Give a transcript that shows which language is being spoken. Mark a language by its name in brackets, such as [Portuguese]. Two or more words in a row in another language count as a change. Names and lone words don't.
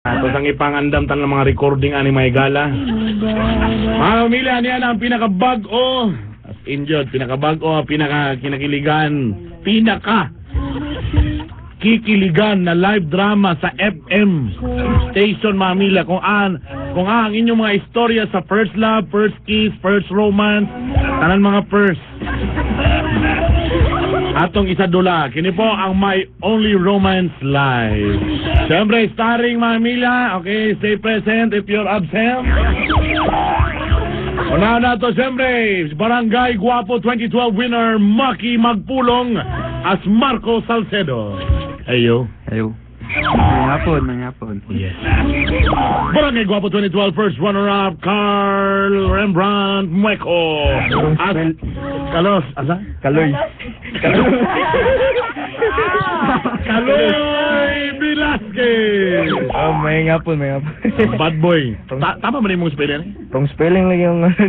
[Cebuano] Tapos ang ipangandam tan ng mga recording ani may gala. Mga pamilya, niyan ang pinakabag-o. [English] As injured, [Cebuano] pinakabag-o, pinaka-kinakiligan, kikiligan na [English] live drama [Cebuano] sa [English] FM station, [Cebuano] mga pamilya. Kung ang inyong mga istorya sa [English] first love, first kiss, first romance, [Cebuano] tanan mga first. Atong isa dula, kini po ang My Only Romance Live. Siyempre, starring mga pamilya. [English] Okay, stay present if you're absent. [Cebuano] Una na to, siyempre, Barangay Guapo 2012 winner, Maki Magpulong as Marco Salcedo. Ayo. Ayo. May hapon. Yes. Barangay Guapo 2012 [English] first runner-up, [Cebuano] Carl Rembrandt Mueco as Carlos. Asa? Kaloy. Kaloy Velasquez. Oh, may hapon. [English] Bad boy. [Filipino] Tama ba rin mong spelling? [English] Wrong spelling [Filipino] lang yung...